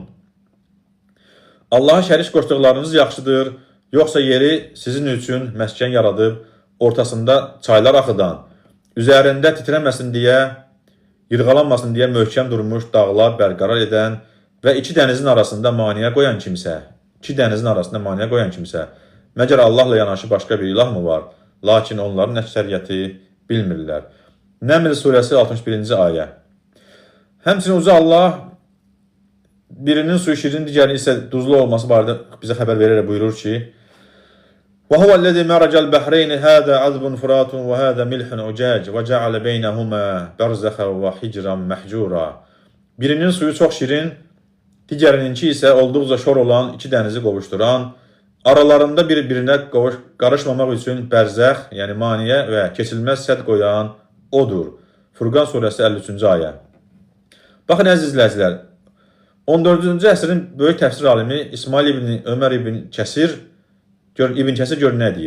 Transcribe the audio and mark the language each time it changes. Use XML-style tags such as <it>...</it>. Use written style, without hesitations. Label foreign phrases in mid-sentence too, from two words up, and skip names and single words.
<az>Allaha şərik qoşduqlarınız yaxşıdır, yoxsa yeri sizin üçün məskən yaradıb, ortasında çaylar axıdan, üzərində titrəməsin deyə, yırğalanmasın deyə möhkəm durmuş dağlar bərqərar edən və iki dənizin arasında maniyə qoyan kimsə, məgər Allahla yanaşı başqa bir ilah mı var? Lakin onların əksəriyyəti bilmirlər. Nəml surəsi 61-ci ayə. Həmçinin uca Allah birinin suyu şirin, digərinin isə duzlu olması barədə bizə xəbər verərək buyurur ki,</az> <ar>وَهُوَ الَّذِي مَرَجَ الْبَحْرَيْنِ هَذَا عَذْبٌ فُرَاتٌ وَهَذَا مِلْحٌ عُجَاجٌ وَجَعَلَ بَيْنَهُمَا بَرْزَخًا وَحِجْرًا مَحْجُورًا.</ar> <az>Birinin suyu çox şirin, digərininki isə olduqca şor olan iki dənizi qovuşduran, aralarında bir-birinə qarışmamaq üçün bərzəx, yəni maniyə və keçilməz sədd qoyan odur. Furqan surəsi 53-cü ayə. Baxın, əziz izləyicilər, 14-cü əsrin böyük təfsir alimi İsmail ibn Ömər ibn Kəsir gör nə deyir?</az>